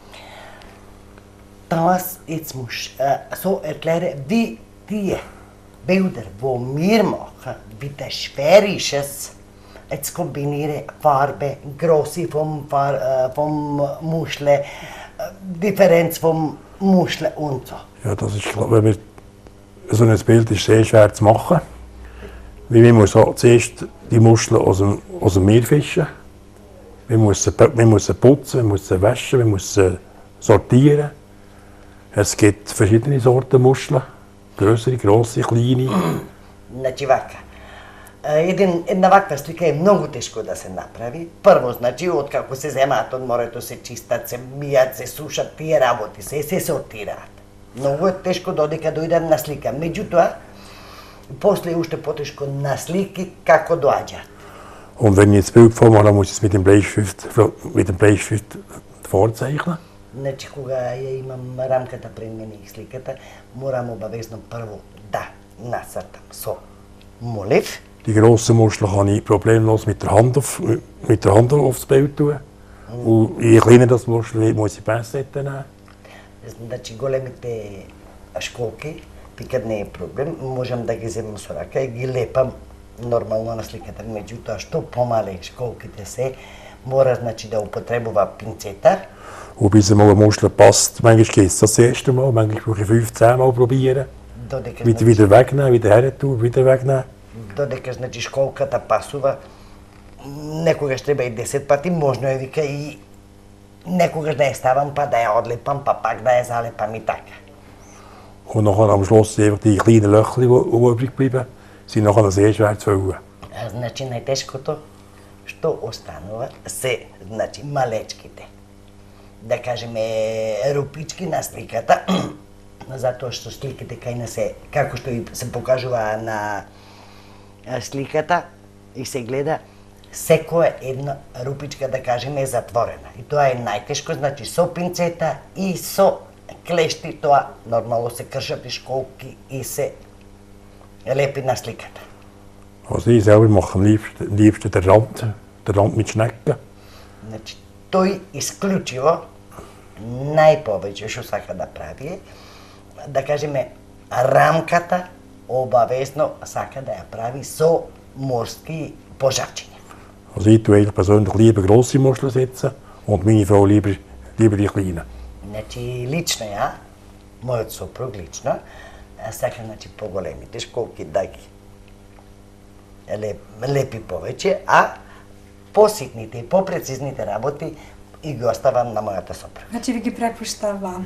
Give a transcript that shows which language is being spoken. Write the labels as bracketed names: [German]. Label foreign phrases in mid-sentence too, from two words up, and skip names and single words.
[German] Das jetzt muss so erklären, wie die Bilder, die wir machen, wie das schwer ist es, jetzt kombinieren Farbe, Größe vom Muscheln, Differenz vom Muscheln und so. Ja, das ist klar. So ein Bild ist sehr schwer zu machen. Weil man muss zuerst die Muscheln aus dem Meer fischen. Man muss sie putzen, man muss sie waschen, man muss sie sortieren. Es gibt verschiedene Sorten Muscheln. Größere, grosse, kleine. [Macedonian] Значи вака. Една ваква слика е многу тешко да се направи. Прво, значи, откако се земаат од морето, се чистат, се мијат, се сушат тие работи, се сортираат. Многу е тешко додека дојде на слика. Меѓутоа, после е уште потешко на слики како доаѓаат. [German] Und wenn ich jetzt Bild vormache, dann muss ich es mit dem Bleistift vorzeichnen. [Macedonian] Значи, кога ја имам рамката пред мене и сликата, морам обавезно прво да нацртам со молив. [German] Die grossen Muscheln kann ich problemlos mit der Hand aufs Bild tun. Und je kleiner das Muschel wird, muss ich Pincetten nehmen. [Macedonian] Значи, големите школки, пикат не е проблем, можам да ги земам со рака и ги лепам нормално на сликата. Меѓутоа, што помале школките се, мора значи да употребува пинцета. [German] Und bis einmal eine Muschel passt, manchmal geht es das erste Mal, manchmal brauche ich 15 Mal probieren. [Macedonian] Додека [German] Wieder wegnehmen, wieder her tun, wieder wegnehmen. [Macedonian] Додека значи школката пасува, некогаш треба и 10 пати, можно е вика и некогаш да ја ставам, па да ја одлепам, па пак да ја залепам и така. [German] Und nachher am Schluss einfach die kleinen Löchli, die übrig bleiben, sind nachher sehr schwer zu füllen. [Macedonian] Значи најтешкото што останува се значи малечките. Да кажеме рупички на сликата, затоа што сликите кај нас се, како што и се покажува на сликата и се гледа, секоја една рупичка, да кажеме, е затворена. И тоа е најтешко, значи со пинцета и со клешти, тоа нормално се кршат и школки и се лепи на сликата. [German] Also ich selber mache am liebsten den Rand mit Schnecken. [Macedonian] Значи, тој исклучиво најповеќе што сака да прави е, да кажеме, рамката обавесно сака да ја прави со морски пожарчиња. [German] Also ich tue eigentlich persönlich lieber grosse Muscheln setzen und meine Frau lieber die kleinen. [Macedonian] Значи, лично ја, мојот сопруг лично, сака значи поголемите школки да ги лепи повеќе, а поситните и попрецизните работи и ги оставам на мојата сопруга. Значи ви ги препушта вам.